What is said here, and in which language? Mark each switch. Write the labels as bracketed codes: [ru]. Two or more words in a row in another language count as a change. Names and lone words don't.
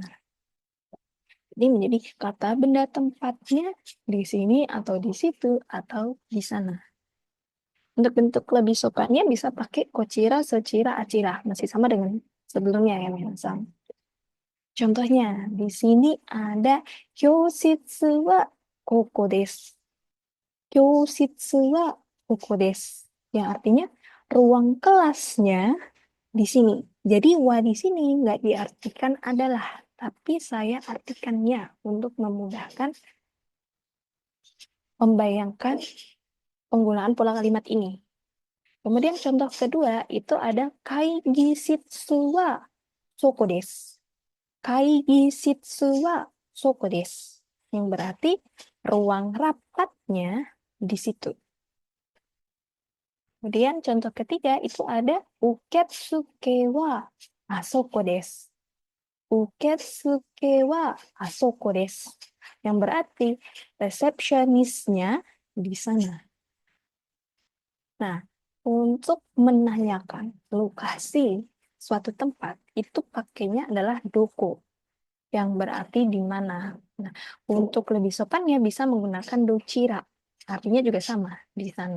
[id] Jadi menjadi kata benda tempatnya di sini atau di situ atau di sana. Untuk bentuk lebih sopannya bisa pakai kocira, secira, acira. Masih sama dengan sebelumnya ya, Minasang. Contohnya, di sini ada [ja] 教室はここです. 教室はここです. [id] Yang artinya ruang kelasnya di sini. Jadi wa di sini nggak diartikan adalah, tapi saya artikannya untuk memudahkan membayangkan penggunaan pola kalimat ini. Kemudian contoh kedua itu ada [ja] 会議室はそこです. 会議室はそこです. [id] Yang berarti ruang rapatnya di situ. Kemudian contoh ketiga itu ada [ja] 受付はあそこです. 受付はあそこです. [id] Yang berarti resepsionisnya di sana. Nah, untuk menanyakan lokasi suatu tempat, itu pakainya adalah doko, yang berarti di mana. Nah, untuk lebih sopannya bisa menggunakan docira, artinya juga sama, di sana.